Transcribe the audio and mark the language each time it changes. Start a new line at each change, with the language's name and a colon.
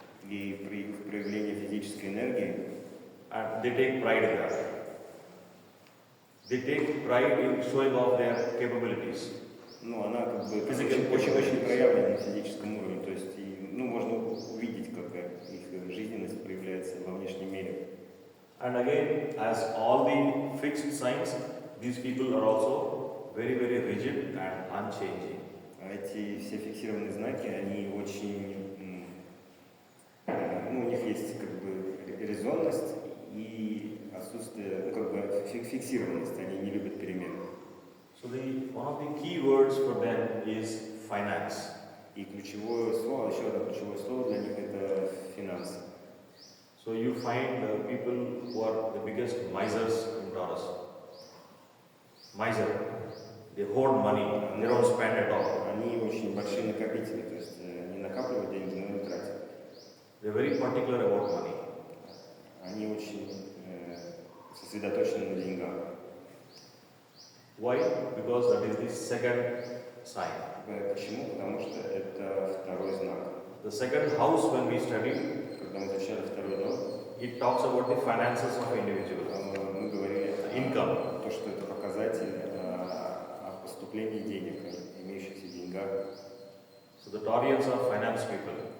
Russian: И при проявлении физической энергии
English: and they take pride in that. They take pride in showing off their capabilities.
Russian: ну, она как бы
English: Physical
Russian: очень проявлена на физическом уровне. То есть, можно увидеть, как их жизненность проявляется во внешнем мире.
English: And again, as all the fixed signs, these people are also very, very rigid and unchanging.
Russian: А эти все фиксированные знаки, они очень, у них есть как бы резонность и отсутствие, фиксированность, они не любят перемен.
English: So one of the key words for them is finance.
Russian: И ключевое слово, еще одно ключевое слово для них это финансы.
English: So you find people who are the biggest misers in Taurus. Miser. They hoard money, they don't spend at all.
Russian: Они очень большие накопители, то есть они накапливают деньги, но не тратят.
English: They're very particular about money.
Russian: Они очень сосредоточены на деньгах.
English: Why? Because that is the second sign.
Russian: Почему? Потому что это второй знак.
English: The second house, when we study,
Russian: Когда мы изучали второй дом,
English: it talks about the finances of individuals.
Russian: мы говорили
English: Income.
Russian: то, что это показатель о поступлении денег, о имеющихся деньгах.
English: So the Taurians are finance people.